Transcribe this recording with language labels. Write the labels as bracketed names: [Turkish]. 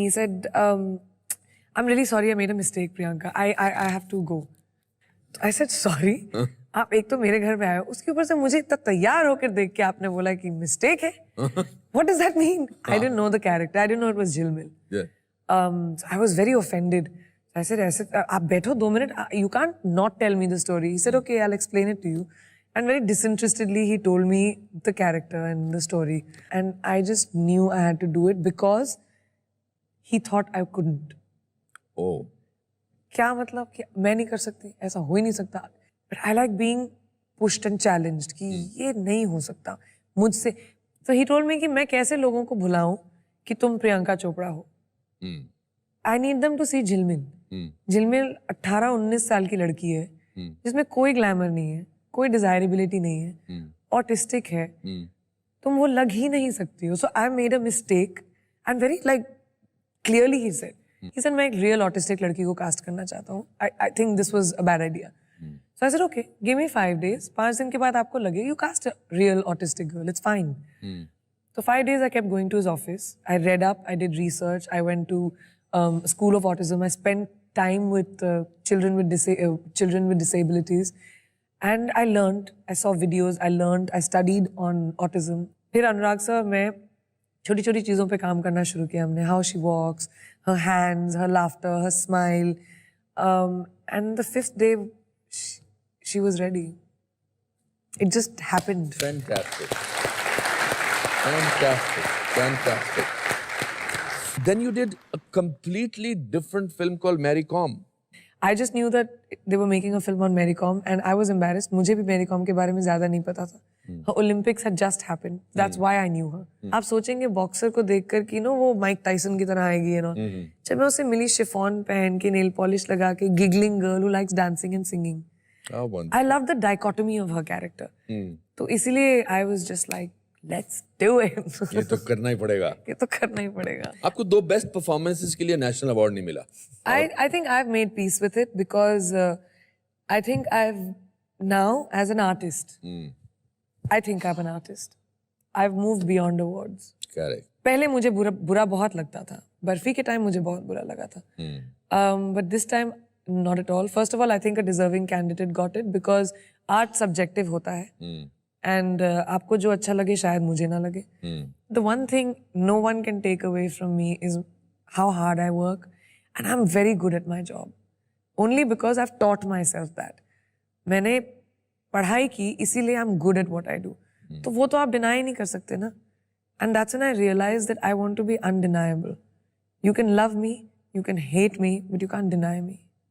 [English] He said, I'm really sorry, I made a mistake, Priyanka. I have to go. I said, sorry? [Hindi] आप एक तो मेरे घर पे आए हो, उसके ऊपर से मुझे इतना तैयार होकर देख के आपने बोला कि मिस्टेक है. [English] What does that mean? I didn't know the character. I didn't know it was Jilmil. Yeah. So I was very offended. I said, [Hindi] आप बैठो 2 minute. [English] You can't not tell me the story. He said, okay, I'll explain it to you. And very disinterestedly, he told me the character and the story. And I just knew I had to do it because he thought I couldn't. Oh. [Hindi] क्या मतलब कि मैं नहीं कर सकती, ऐसा हो ही नहीं सकता. [English] But I like being pushed and challenged कि [Hindi] ये नहीं हो सकता मुझसे. [English] So he told me [Hindi] कि मैं कैसे लोगों को भुलाऊं कि तुम प्रियंका चोपड़ा हो. [English] I need them to see Jilmil. [Hindi] Jilmil 18-19 साल की लड़की है जिसमें कोई ग्लैमर नहीं है, कोई डिजायरेबिलिटी नहीं है, ऑटिस्टिक है, तुम वो लग ही नहीं सकती हो. [English] so I made a mistake and very like clearly he said [Hindi] मैं एक रियल ऑटिस्टिक लड़की को कास्ट करना चाहता हूँ. [English] I think this was a bad idea. So I said, okay, give me 5 days. [Hindi] 5 दिन के बाद आपको लगे, [English] you cast a real autistic girl, it's fine. So 5 days I kept going to his office. I read up, I did research, I went to School of Autism. I spent time with children with disabilities. And I learned, I saw videos, I learned, I studied on autism. [Hindi] फिर अनुराग sir मैं छोटी छोटी चीज़ों पे काम करना शुरू किया हमने. [English] How she walks, her hands, her laughter, her smile. And the 5th day, she was ready. It just happened. Fantastic. Fantastic. Fantastic. Then you did a completely different film called Mary Kom. I just knew that they were making a film on Mary Kom and I was embarrassed. [Hindi] मुझे भी Mary Kom के बारे में ज़्यादा नहीं पता था. [English] Her Olympics had just happened. That's why I knew her. [Hindi] आप सोचेंगे बॉक्सर को देखकर कि नो वो माइक टाइसन की तरह आएगी है ना. जब मैं उससे मिली शिफॉन पहन के नेल पॉलिश लगा के [English] giggling girl who likes dancing and singing. Oh, wonderful. I love the dichotomy of her character. [Hindi] तो इसीलिए [English] I was just like, let's do it. [Hindi] ये तो करना ही पड़ेगा. ये तो करना ही पड़ेगा. आपको 2 बेस्ट परफॉर्मेंसेस के लिए नेशनल अवार्ड नहीं मिला. [English] I think I've made peace with it because I think I've now as an artist. I think I'm an artist. I've moved beyond awards. Correct. [Hindi] पहले मुझे बुरा बहुत लगता था. बर्फी के टाइम मुझे बहुत बुरा लगा था. [English] But this time not at all. First of all, I think a deserving candidate got it because art subjective होता है. [Hindi] And आपको जो अच्छा लगे शायद मुझे ना लगे. [English] The one thing no one can take away from me is how hard I work. And I'm very good at my job. Only because I've taught myself that. [Hindi] मैंने पढ़ाई की इसीलिए [English] I'm good at what I do. [Hindi] तो वो तो आप deny नहीं कर सकते ना. [English] And that's when I realized that I want to be undeniable. You can love me, you can hate me, but you can't deny me.